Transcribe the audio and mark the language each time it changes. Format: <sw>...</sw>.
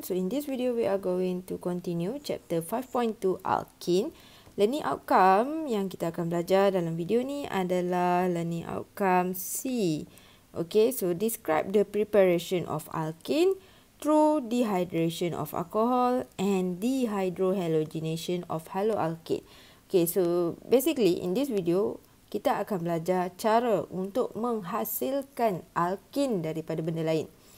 <en>So in this video we are going to continue chapter 5.2 alkene.</en> <ms>Learning outcome yang kita akan belajar dalam video ni adalah learning outcome C.</ms> <en>Okay, so describe the preparation of alkene through dehydration of alcohol and dehydrohalogenation of haloalkane. Okay, so basically in this video</en> <ms>kita akan belajar cara untuk menghasilkan alkene daripada benda lain.</ms>